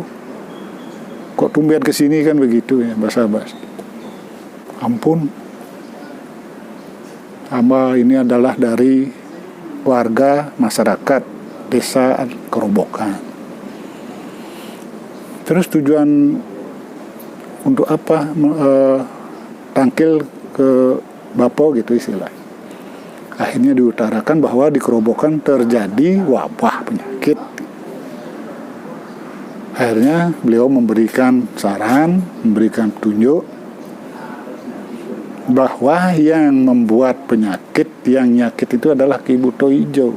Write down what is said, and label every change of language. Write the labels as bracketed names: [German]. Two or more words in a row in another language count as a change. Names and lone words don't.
[Indonesian] Kok tumben ke sini kan begitu ya, basa-basi. Ampun, hamba ini adalah dari warga masyarakat Desa Kerobokan. Terus tujuan untuk apa tangkil ke Bapo gitu istilah. Akhirnya diutarakan bahwa di Kerobokan terjadi wabah penyakit. Akhirnya beliau memberikan saran, memberikan petunjuk bahwa yang membuat penyakit, yang nyakit itu adalah Ki Buto Ijo.